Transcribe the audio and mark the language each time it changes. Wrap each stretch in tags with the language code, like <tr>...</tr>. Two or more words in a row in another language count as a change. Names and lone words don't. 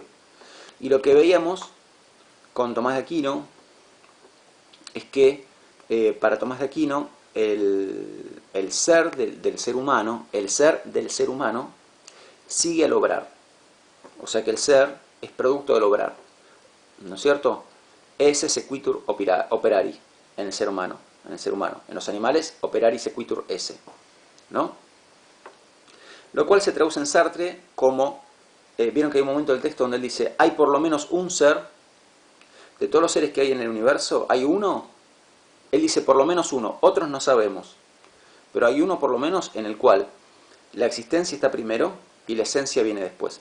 <es>Y lo que veíamos con Tomás de Aquino es que para Tomás de Aquino el ser del ser humano, el ser del ser humano sigue al obrar. O sea que el ser es producto del obrar, ¿no es cierto?</es> <la>Esse sequitur operari</la> <es>en el ser humano, en los animales</es> <la>operari sequitur esse,</la> <es>¿no? Lo cual se traduce en Sartre como, vieron que hay un momento del texto donde él dice, hay por lo menos un ser, de todos los seres que hay en el universo, hay uno, él dice por lo menos uno, otros no sabemos, pero hay uno por lo menos en el cual la existencia está primero y la esencia viene después.</es>